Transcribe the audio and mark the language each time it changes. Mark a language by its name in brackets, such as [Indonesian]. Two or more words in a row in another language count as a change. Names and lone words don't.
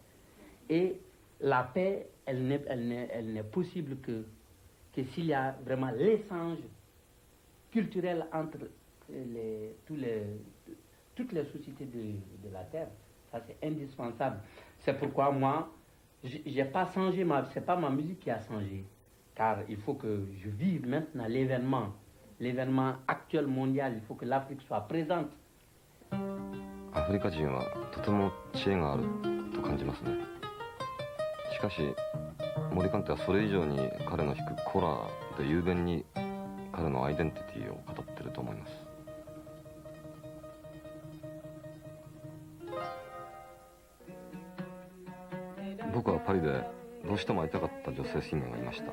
[French] Et la paix, elle n'est possible que s'il y a vraiment l'échange culturel entre toutes les sociétés de la Terre. Ça, c'est indispensable. C'est pourquoi moi, j'ai pas changé, c'est pas ma musique qui a changé. Car il faut que je vive maintenant l'événement actuel mondial. Il faut que l'Afrique soit présente. [Japanese] アフリカ人はとても知恵があると感じますね。しかし森カンテはそれ以上に彼の弾くコラで雄弁に彼のアイデンティティを語ってると思います。僕はパリでどうしても会いたかった女性シンガーがいました。